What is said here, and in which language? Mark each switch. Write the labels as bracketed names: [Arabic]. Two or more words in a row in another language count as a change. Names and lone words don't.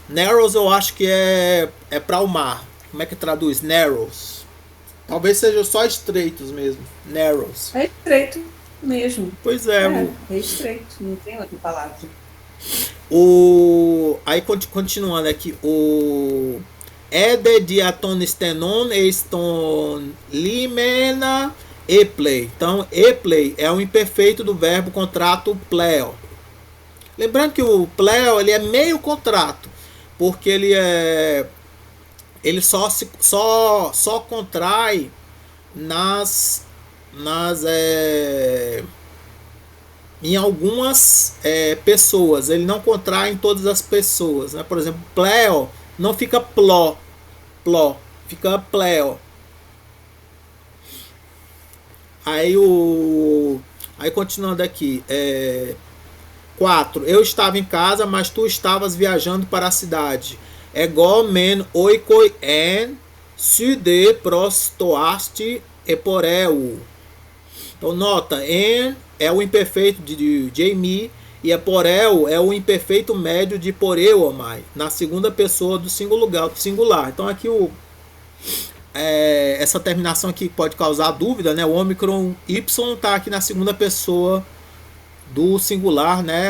[Portuguese] Narrows eu acho que é para o mar. Como é que traduz narrows? Talvez seja só estreitos mesmo. Narrows. É estreito mesmo. Pois é. É estreito, não tem outra palavra. Aí continuando aqui, o [Greek] ἤδη διατῶν στενῶν ἐστὸν λιμένα ἔπλει. [Portuguese] Então, eplei é o imperfeito do verbo contrato pleo. Lembrando que o pleo ele é meio contrato, porque ele só contrai nas em algumas pessoas. Ele não contrai em todas as pessoas, né? Por exemplo, pleo não fica pló, fica pleo. Aí continuando aqui, 4. Eu estava em casa, mas tu estavas viajando para a cidade. [Greek] ἐγὼ μὲν οἴκοι ἦν σύδε προστοάστυ ἐπορεύου. [Portuguese] Então nota, en é o imperfeito de Jamie e eporeu é o imperfeito médio de poreuomai, na segunda pessoa do singular. Então aqui essa terminação aqui pode causar dúvida, né? O ômicron y está aqui na segunda pessoa do singular, né?